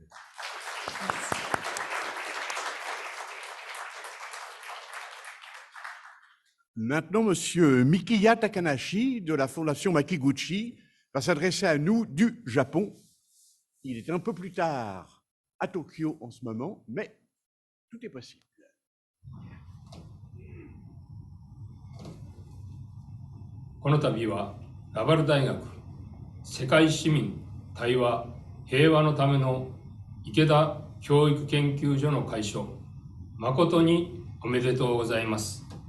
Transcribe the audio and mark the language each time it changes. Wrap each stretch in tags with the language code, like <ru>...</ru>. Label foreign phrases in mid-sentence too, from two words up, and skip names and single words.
<fr>Maintenant, M. Mikiya Takanashi de la Fondation Makiguchi va s'adresser à nous du Japon. Il est un peu plus tard à Tokyo en ce moment, mais tout est possible.</fr> <ja>この度はラバル大学世界市民対話平和のための池田教育研究所の開所、誠におめでとうございます。</ja>